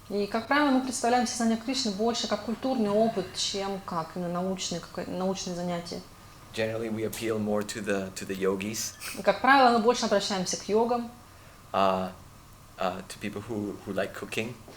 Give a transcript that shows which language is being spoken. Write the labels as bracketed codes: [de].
[ru] И, как правило, мы представляем сознание Кришны больше как культурный опыт, чем как именно научные занятия. [en] Generally, we appeal more to the yogis. [ru] И, как правило, мы больше обращаемся к йогам, [en] To people who like cooking.